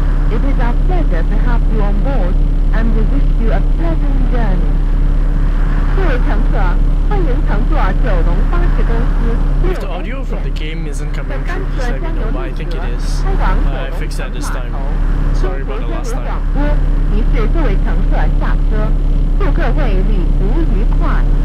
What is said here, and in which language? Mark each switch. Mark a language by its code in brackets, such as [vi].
[en] It is our pleasure to have you on board, and we wish you a pleasant journey. [zh] 各位乘客，欢迎乘坐九龙巴士公司 [en] If the audio from the game isn't coming through, just let me know, but I think it is. I fixed that this time. Sorry about the last time. [zh] 提示各位乘客下车，祝各位旅途愉快。